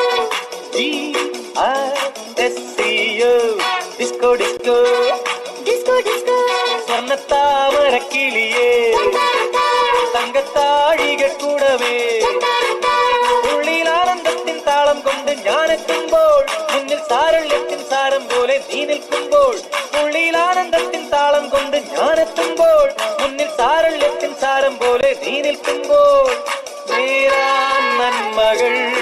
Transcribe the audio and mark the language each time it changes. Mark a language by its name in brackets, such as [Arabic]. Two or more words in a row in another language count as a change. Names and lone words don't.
[English] D-I-S-C-O. Disco, disco, disco, disco. [Malayalam] സ്വർണ്ണത്താമര കിളിയേ തങ്കത്താഴികൾ കൂടവേ ഉള്ളിൽ ആനന്ദത്തിൻ താളം കൊണ്ട് ഞാനെത്തുമ്പോൾ മുന്നിൽ സാരള്യത്തിൻ സാരം പോലെ നീ നിൽക്കുമ്പോൾ ഉള്ളിൽ ആനന്ദത്തിൻ താളം കൊണ്ട് ഞാനെത്തുമ്പോൾ മുന്നിൽ സാരള്യത്തിൻ സാരം പോലെ നീ നിൽക്കുമ്പോൾ നേരാൻ നന്മകൾ